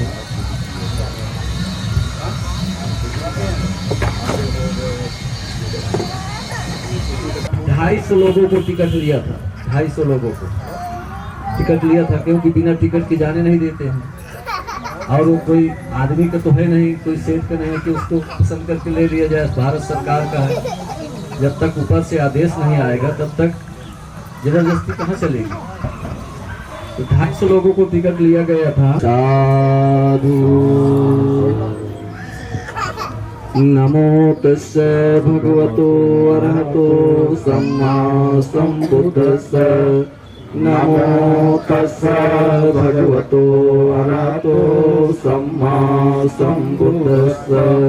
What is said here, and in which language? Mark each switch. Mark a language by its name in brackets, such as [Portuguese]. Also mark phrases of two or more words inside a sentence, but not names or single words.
[Hindi] ढाई सौ लोगों को टिकट लिया था, 250 लोगों को टिकट लिया था, क्योंकि बिना टिकट के जाने नहीं देते हैं। और वो कोई आदमी का तो है नहीं, कोई सेठ का नहीं है कि उसको पसंद करके ले लिया जाए। भारत सरकार का है, जब तक ऊपर से आदेश नहीं आएगा तब तक जबरदस्ती कहाँ चलेगी। तो 250 लोगों को टिकट लिया गया था। [Pali] साधु नमो तस्से भगवतो अरहतो सम्मा सम्बुद्धस्से। नमो तस्से भगवतो अरहतो सम्मा सम्बुद्धस्से।